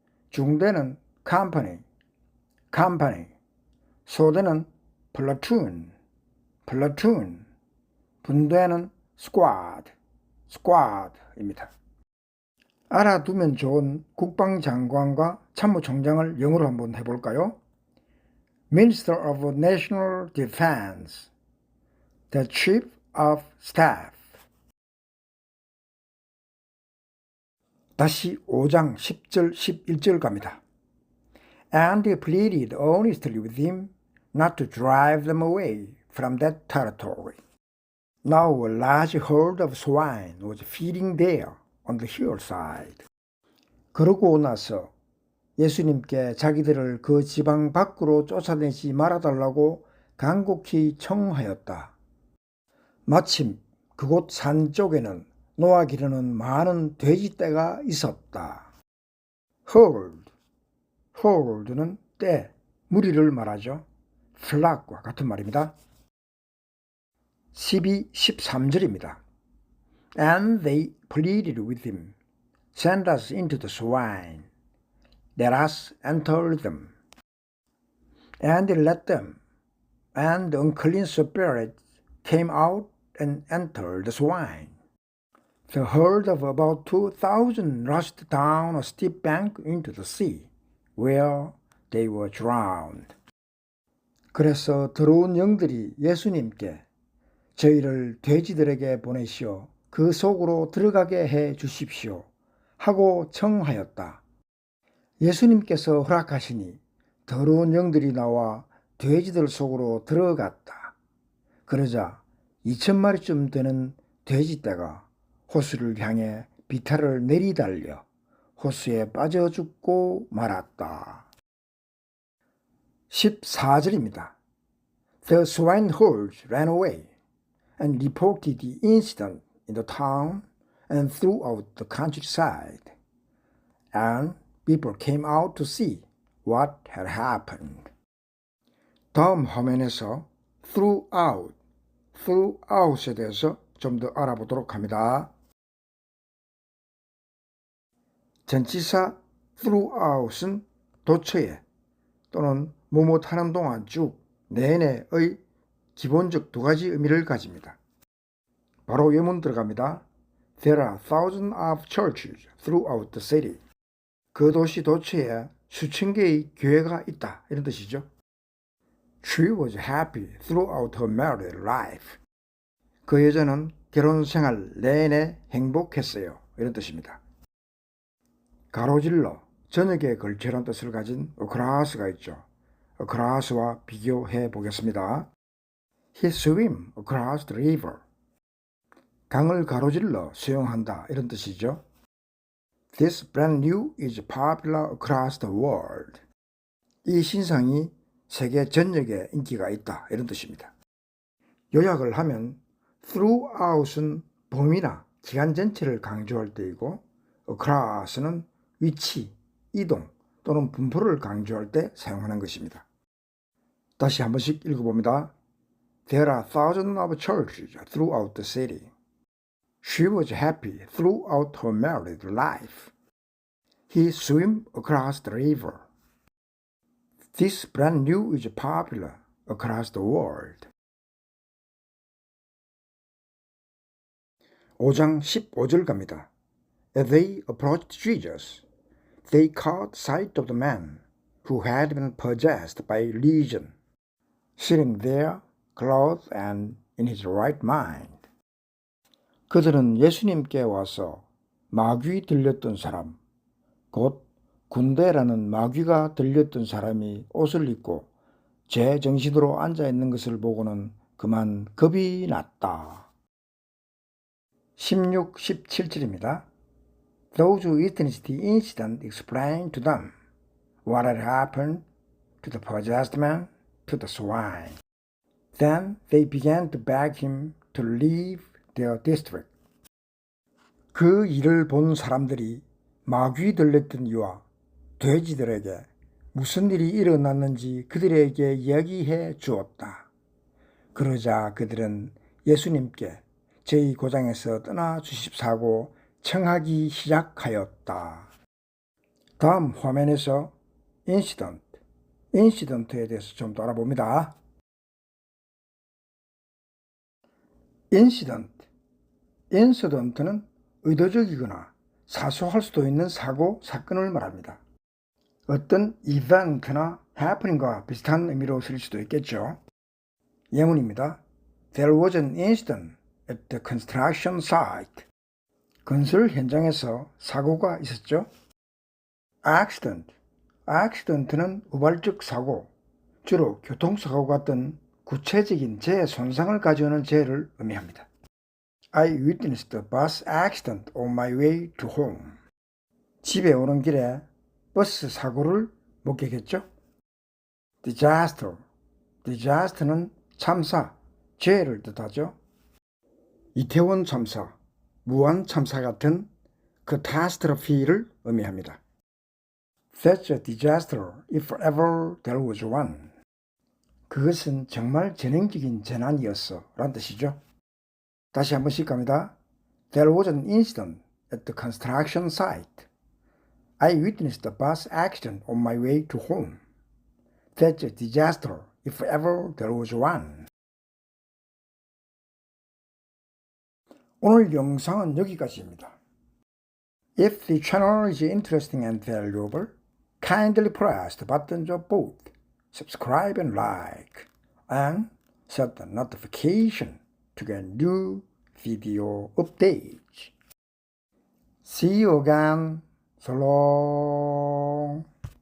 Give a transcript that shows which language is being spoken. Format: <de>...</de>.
<ko>중대는 컴퍼니, 소대는 플라툰, 분대는 스쿼드입니다. 알아두면 좋은 국방장관과 참모총장을 영어로 한번 해볼까요?</ko> <en>Minister of National Defense, the Chief of Staff.</en> <ko>다시 5장 10절 11절 갑니다.</ko> <en>And he pleaded earnestly with him not to drive them away from that territory. Now a large herd of swine was feeding there on the hillside.</en> <ko>그러고 나서 예수님께 자기들을 그 지방 밖으로 쫓아내지 말아달라고 간곡히 청하였다. 마침 그곳 산 쪽에는 놓아 기르는 많은 돼지떼가 있었다. herd는 떼, 무리를 말하죠. flock과 같은 말입니다. 12, 13절입니다.</ko> <en>And they pleaded with him, send us into the swine, let us enter them. And he let them, and the unclean spirits came out and entered the swine. The herd of about 2,000 rushed down a steep bank into the sea, where they were drowned.</en> <ko>그래서 더러운 영들이 예수님께 저희를 돼지들에게 보내시어 그 속으로 들어가게 해 주십시오 하고 청하였다. 예수님께서 허락하시니 더러운 영들이 나와 돼지들 속으로 들어갔다. 그러자 2,000마리쯤 되는 돼지떼가 호수를 향해 비탈을 내리달려 호수에 빠져 죽고 말았다. 14절입니다.</ko> <en>The swineherds ran away and reported the incident in the town and throughout the countryside. And people came out to see what had happened.</en> <ko>다음 화면에서 throughout에 대해서 좀 더 알아보도록 합니다. 전치사 throughout은 도처에 또는 뭐뭐하는 동안 쭉 내내의 기본적 두 가지 의미를 가집니다. 바로 예문 들어갑니다.</ko> <en>There are thousands of churches throughout the city.</en> <ko>그 도시 도처에 수천 개의 교회가 있다. 이런 뜻이죠.</ko> <en>She was happy throughout her married life.</en> <ko>그 여자는 결혼 생활 내내 행복했어요. 이런 뜻입니다. 가로질러 저녁에 걸쳐라는 뜻을 가진 across가 있죠. across와 비교해 보겠습니다.</ko> <en>He swam across the river.</en> <ko>강을 가로질러 수영한다 이런 뜻이죠.</ko> <en>This brand new is popular across the world.</en> <ko>이 신상이 세계 전역에 인기가 있다 이런 뜻입니다. 요약을 하면 throughout은 범위나 기간 전체를 강조할 때이고 across는 위치, 이동 또는 분포를 강조할 때 사용하는 것입니다. 다시 한 번씩 읽어봅니다.</ko> <en>There are thousands of churches throughout the city. She was happy throughout her married life. He swam across the river. This brand new is popular across the world.</en> <ko>5장 15절 갑니다.</ko> <en>As they approached Jesus, they caught sight of the man who had been possessed by legion, sitting there, clothed and in his right mind.</en> <ko>그들은 예수님께 와서 마귀 들렸던 사람, 곧 군대라는 마귀가 들렸던 사람이 옷을 입고 제 정신으로 앉아 있는 것을 보고는 그만 겁이 났다. 16, 17절입니다.</ko> <en>Those who witnessed the incident explained to them what had happened to the possessed man, to the swine. Then they began to beg him to leave their district.</en> <ko>그 일을 본 사람들이 마귀 들렸던 이와 돼지들에게 무슨 일이 일어났는지 그들에게 이야기해 주었다. 그러자 그들은 예수님께 저희 고장에서 떠나 주십사고 청하기 시작하였다. 다음 화면에서 인시던트에 대해서 좀 더 알아봅니다. 인시던트는 의도적이거나 사소할 수도 있는 사고, 사건을 말합니다. 어떤 이벤트나 happening과 비슷한 의미로 쓸 수도 있겠죠. 예문입니다. There was an incident at the construction site. 건설 현장에서 사고가 있었죠. accident는 우발적 사고, 주로 교통사고 같은 구체적인 재해 손상을 가져오는 재해를 의미합니다.</ko> <en>I witnessed a bus accident on my way to home.</en> <ko>집에 오는 길에 버스 사고를 목격했죠. disaster는 참사, 재해를 뜻하죠. 이태원 참사, 무안 참사 같은 catastrophe를 의미합니다.</ko> <en>That's a disaster if ever there was one.</en> <ko>그것은 정말 전형적인 재난이었어 라는 뜻이죠. 다시 한 번씩 갑니다.</ko> <en>There was an incident at the construction site. I witnessed a bus accident on my way to home. That's a disaster if ever there was one.</en> <ko>오늘 영상은 여기까지입니다.</ko> <en>If the channel is interesting and valuable, kindly press the buttons of both subscribe and like, and set the notification to get new video updates. See you again. So long.</en>